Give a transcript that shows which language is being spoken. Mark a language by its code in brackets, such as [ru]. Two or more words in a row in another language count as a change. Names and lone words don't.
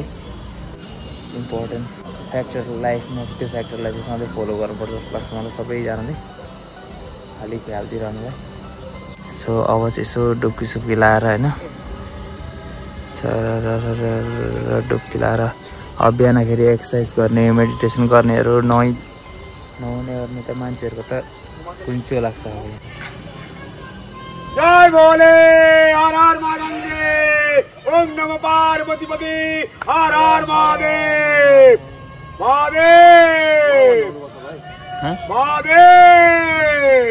[en] important factor [ne] लाइफमा त्यो फ्याक्टरलाई चाहिँ सधैँ फलो गर्नुपर्छ जस्तो लाग्छ मलाई सबैजनाले अलिक ख्याल दिइरहनुलाई। सो अब चाहिँ यसो डुब्की सुब्की लाएर होइन डुब्की लाएर अब बिहानखेरि एक्सर्साइज गर्ने मेडिटेसन गर्नेहरू नहुने गर्ने त मान्छेहरूको त कुइन्चो लाग्छ। [sa] जय भोले हर हर महादेव ओम नमः पार्वती पति हर हर महादेव महादेव महादेव।